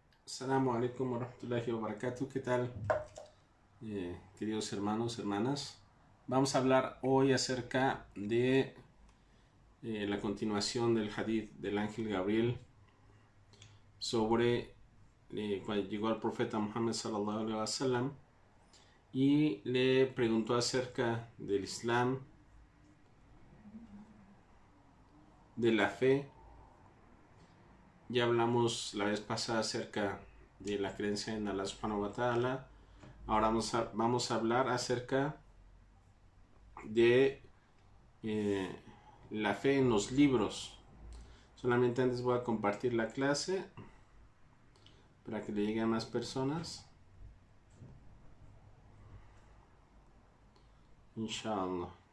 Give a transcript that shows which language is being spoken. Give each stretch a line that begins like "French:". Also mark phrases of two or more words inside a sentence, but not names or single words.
Arabic: السلام عليكم ورحمة الله وبركاته.
Spanish: ¿Qué tal, queridos hermanos, hermanas? Vamos a hablar hoy acerca de la continuación del hadith del ángel Gabriel sobre cuando llegó al profeta Muhammad
Arabic: صلى الله عليه وسلم
Spanish: y le preguntó acerca del Islam, de la fe. Ya hablamos la vez pasada acerca de la creencia en Allah
Arabic: سبحانه وتعالى.
Spanish: Ahora vamos a hablar acerca de la fe en los libros. Solamente antes voy a compartir la clase para que le llegue a más personas.
Arabic: إن شاء الله.